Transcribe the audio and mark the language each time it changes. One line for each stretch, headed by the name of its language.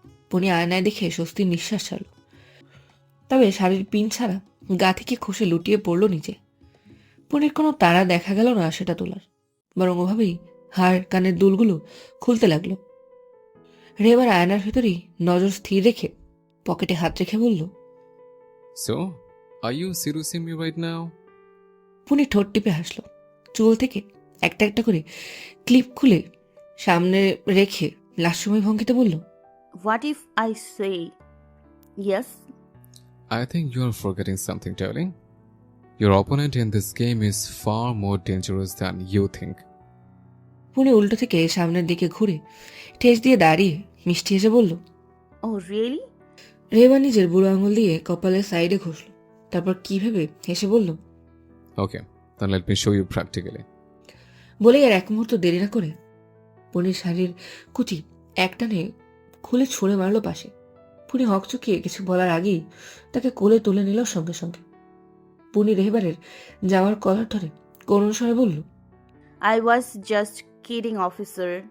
Bangla: পুনি আয়নায় দেখে স্বস্তির নিঃশ্বাস ছাড়ল। তবে শাড়ির পিন ছাড়া গা থেকে খসে লুটিয়ে পড়ল নিচে। পুনির কোনো তাড়া দেখা গেল না সেটা তোলার, বরং ওভাবেই হাড় কানের দুলগুলো খুলতে লাগলো। রেবার আয়নার ভেতরেই নজর স্থির রেখে পকেটে হাত রেখে বলল,
English: So, are you seducing me right now?
Bangla: পুনি ঠোঁট টিপে হাসল। চুল থেকে একটা একটা করে ক্লিপ খুলে সামনে রেখে লাস্যময় ভঙ্গিতে বলল,
English: What if I say yes? I think you are forgetting something, darling. Your opponent in this game is far more dangerous than you think.
Bangla: পুনি উল্টো থেকে সামনের দিকে ঘুরে ঠেস দিয়ে দাঁড়িয়ে মিষ্টি হেসে বলল।
English: Oh really?
Bangla: রেবা নিজের বুড়ো আঙুল দিয়ে কপালের সাইডে ঘষল, তারপর কি ভেবে হেসে বলল,
English: Okay, then let me show you practically.
Bangla: বলেই আর এক মুহূর্ত দেরি না করে পুনির শাড়ির কুচি একটানে খুলে ছুঁড়ে মারল পাশে। পুনি হকচকিয়ে কিছু বলার আগেই তাকে কোলে তুলে নিল সঙ্গে সঙ্গে। পুনি রেহবারের যাওয়ার কলার ধরে করুণ স্বরে বলল,
English: I was just kidding officer.